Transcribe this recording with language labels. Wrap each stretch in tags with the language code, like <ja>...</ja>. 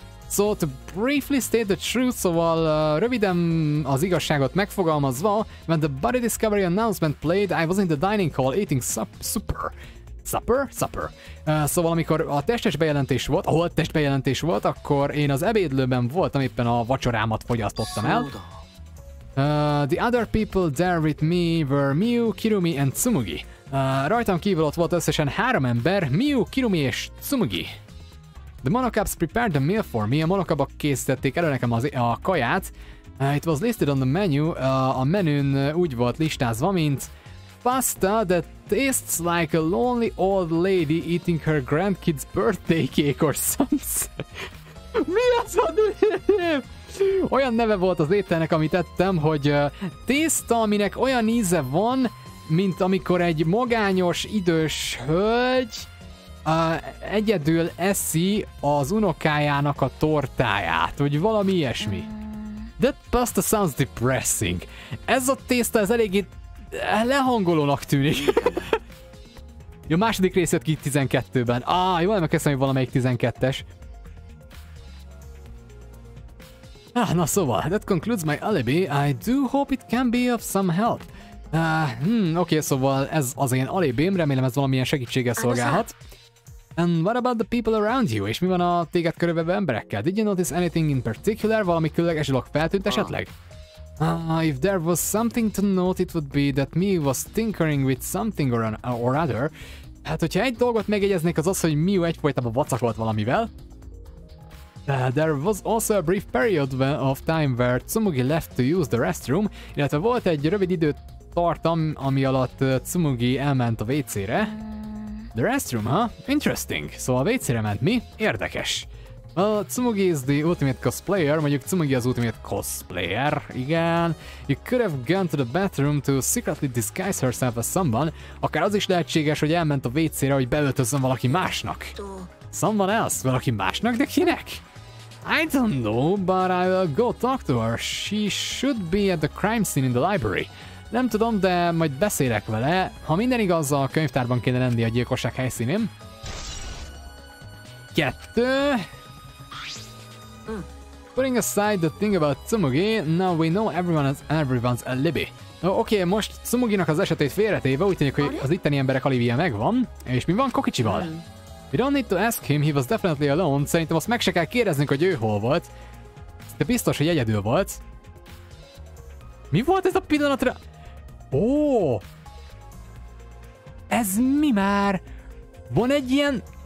<en>So to briefly state the truth,</en> <hu>szóval röviden az igazságot megfogalmazva,</hu> <en>when the body discovery announcement played, I was in the dining hall eating supper.</en> <hu>Szóval amikor a testes bejelentés volt, ahol test bejelentés volt, akkor én az ebédlőben voltam, éppen a vacsorámat fogyasztottam el.</hu> <en>The other people there with me were Miu, Kirumi and Tsumugi.</en> <hu>Rajtam kívül ott volt összesen 3 ember, Miu, Kirumi és Tsumugi.</hu> <en>The monocabs prepared the meal for me.</en> <hu>A monokabak készítették elő nekem a kaját.</hu> <en>It was listed on the menu.</en> <hu>A menün úgy volt listázva, mint</hu> <en>pasta that tastes like a lonely old lady eating her grandkid's birthday cake or something.</en> <hu>Mi az a neve? Olyan neve volt az ételnek, amit ettem, hogy tészta, aminek olyan íze van, mint amikor egy magányos, idős hölgy egyedül eszi az unokájának a tortáját, vagy valami ilyesmi.</hu> <en>That pasta sounds depressing.</en> <hu>Ez a tészta, ez eléggé lehangolónak tűnik. Jó, második rész jött ki 12-ben. Jól emlékszem, hogy valamelyik 12-es. Na szóval,</hu> <en>that concludes my alibi. I do hope it can be of some help.</en> <hu>Oké, szóval ez az én alibém, remélem ez valamilyen segítséggel szolgálhat.</hu> <en>And what about the people around you?</en> <hu>És mi van a téged körülvevő emberekkel?</hu> <en>Did you notice anything in particular?</en> <hu>Valami különleges dolog feltűnt esetleg?</hu> <en>If there was something to note, it would be that Miu was tinkering with something or other.</en> <hu>Hát, hogyha egy dolgot megjegyeznék, az az, hogy Miu egyfolytában vacakolt valamivel.</hu> <en>There was also a brief period of time where Tsumugi left to use the restroom,</en> <hu>illetve volt egy rövid időtartam, ami alatt Tsumugi elment a WC-re.</hu> <en>The restroom, huh? Interesting.</en> <hu>Szóval a WC-re ment mi? Érdekes.</hu> <en>Well, Tsumugi is the ultimate cosplayer,</en> <hu>mondjuk Tsumugi az ultimate cosplayer, igen.</hu> <en>You could have gone to the bathroom to secretly disguise herself as someone.</en> <hu>Akár az is lehetséges, hogy elment a WC-re, hogy beöltözzön valaki másnak.</hu> <en>Someone else?</en> <hu>Valaki másnak? De kinek?</hu> <en>I don't know, but I will go talk to her. She should be at the crime scene in the library.</en> <hu>Nem tudom, de majd beszélek vele. Ha minden igaz, a könyvtárban kéne lenni a gyilkosság helyszínén. 2.</hu> <en>Putting aside the thing about Tsumugi, now we know everyone's alibi.</en> <hu>Oké, most Tsumuginak az esetét félretéve, úgy tűnik, hogy az itteni emberek alibije megvan. És mi van Kokicsival?</hu> <en>We don't need to ask him, he was definitely alone.</en> <hu>Szerintem azt meg se kell kérdeznünk, hogy ő hol volt. De biztos, hogy egyedül volt. Mi volt ez a pillanatra? Ó! Ez mi már? Van egy ilyen...</hu>